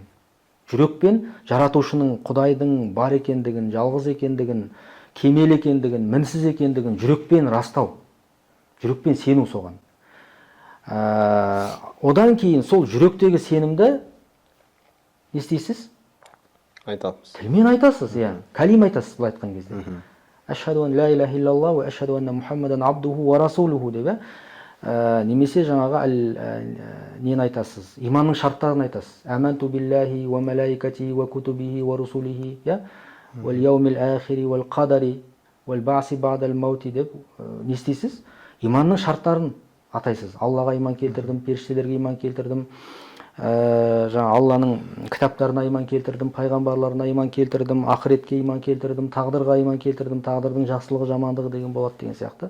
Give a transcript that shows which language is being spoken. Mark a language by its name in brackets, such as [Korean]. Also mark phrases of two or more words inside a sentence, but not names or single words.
[Kazakh] Жүрекпен жаратушының, Құдайдың бар екендігін, жалғыз екендігін, кемел екендігін, мінсіз екендігін жүрекпен растау. Жүрекпен сену соған. Одан кейін сол жүректегі сенімді не істейсіз? Айтасыз. Тілмен айтасыз, кәлим айтасыз былай айтқан кезде. [Arabic] أشهد أن لا إله إلا الله وأشهد أن محمدا عبده ورسوله деп. [Kazakh] Немесе жаңағы нені айтасыз? Иманның шарттарын айтасыз. [Arabic] آمنت بالله وملائكته وكتبه ورسله واليوم الآخر والقدر والبعث بعد الموت [Kazakh] деп не істейсіз? Иманның шарттарын атайсыз. Аллаға иман келтірдім, періштелерге иман келтірдім, Алланың кітаптарына иман келтірдім, пайғамбарларына иман келтірдім, ақыретке иман келтірдім, тағдырға иман келтірдім, тағдырдың жақсылығы, жамандығы деген болады деген сияқты.